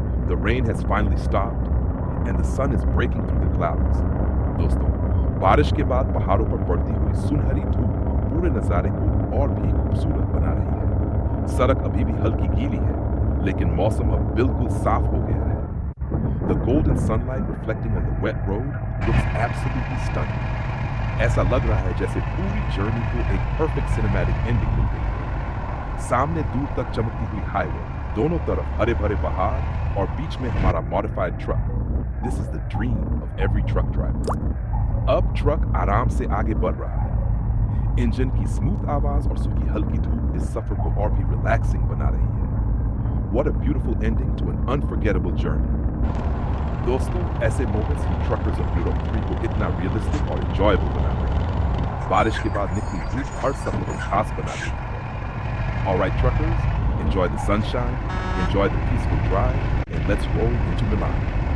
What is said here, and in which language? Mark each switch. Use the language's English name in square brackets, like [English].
[English] The rain has finally stopped and the sun is breaking through the clouds. [Hindi] दोस्तों, बारिश के बाद पहाड़ों पर पड़ती हुई सुनहरी धूप पूरे नजारे को और भी खूबसूरत बना रही है। सड़क अभी भी हल्की गीली है, लेकिन मौसम अब बिल्कुल साफ हो गया है। [English] The golden sunlight reflecting on the wet road looks absolutely stunning. [Hindi] ऐसा लग रहा है जैसे पूरी जर्नी को एक perfect cinematic ending मिल गई है। सामने दूर तक चमकती हुई हाईवे, दोनों तरफ हरे भरे पहाड़ और बीच में हमारा modified truck. [English] This is the dream of every truck driver. [Hindi] अब ट्रक आराम से आगे बढ़ रहा है। इंजन की स्मूथ आवाज और सुखी हल्की धूप इस सफर को और भी रिलैक्सिंग बना रही है। [English] What a beautiful ending to an unforgettable journey. [Hindi] दोस्तों, ऐसे moments he truckers of Europe 3 को इतना रियलिस्टिक और एंजॉयबल बना रहे हैं। बारिश के बाद निकली धूप हर सफर को खास बना देती है। [English] Alright truckers, enjoy the sunshine, enjoy the peaceful drive, and let's roll into Milan.